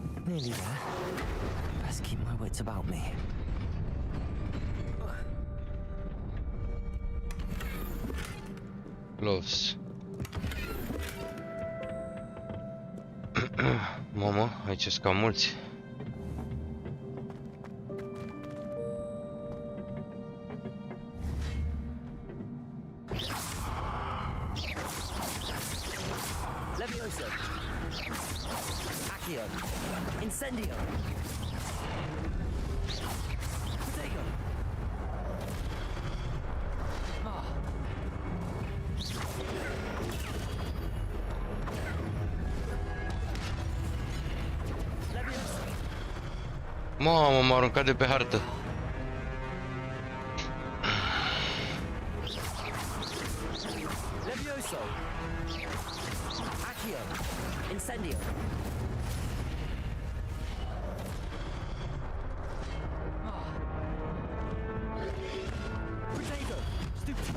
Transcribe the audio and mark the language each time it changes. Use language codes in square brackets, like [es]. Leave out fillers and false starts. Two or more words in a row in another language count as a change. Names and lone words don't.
[en] Nearly there. Best keep my wits about me. Gloves. [ro] Mamă, aici sunt cam mulți. [en] Levioso. Accio. Incendio. Protego. Ah. [ro] Mamă, m-a aruncat de pe hartă. [en] Levioso. Accio. Incendio. Protego. Stupid.